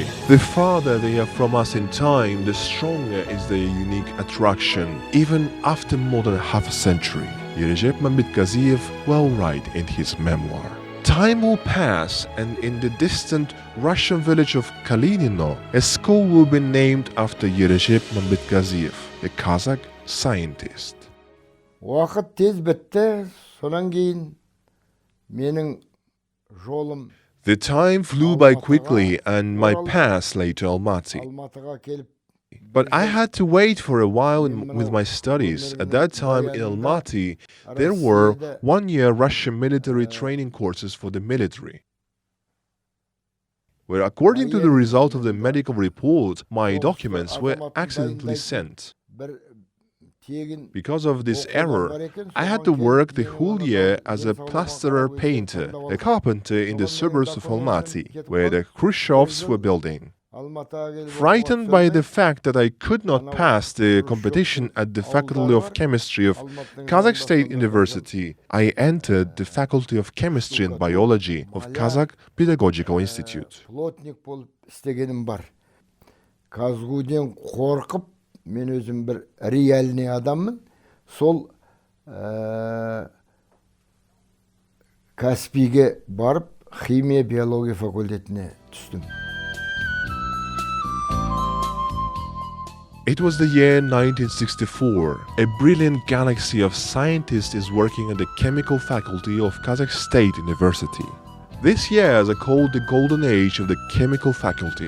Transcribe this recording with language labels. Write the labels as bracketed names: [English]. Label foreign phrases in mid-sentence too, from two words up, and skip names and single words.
[English] The farther they are from us in time, the stronger is their unique attraction, even after more than half a century. Erezhep Mambetkaziyev will write in his memoir. Time will pass, and in the distant Russian village of Kalinino, a school will be named after Erezhep Mambetkaziyev, a Kazakh scientist. [Kazakh] Уақыт тез бітті, содан кейін менің жолым [English] The time flew by quickly, and my path lay to Almaty. [Kazakh] Алматыға келіп, [English] But I had to wait for a while with my studies. At that time in Almaty, there were 1-year Russian military training courses for the military, where according to the result of the medical report, my documents were accidentally sent. [Kazakh] бір тегін [English] Because of this error, I had to work the whole year as a plasterer painter, a carpenter in the suburbs of Almaty, where the Khrushchevs were building. [Kazakh] Алматыға келіп [English] Frightened by the fact that I could not pass the competition at the Faculty of Chemistry of Kazakh State University, I entered the Faculty of Chemistry and Biology of Kazakh Pedagogical Institute. [Kazakh] плотник болып істегенім бар. Казгуден қорқып, мен өзім бір реальный адаммын. Сол Каспийге барып, химия биология факультетіне түстім. [English] It was the year 1964. A brilliant galaxy of scientists is working at the Chemical Faculty of Kazakh State University. This year is called the Golden Age of the Chemical Faculty.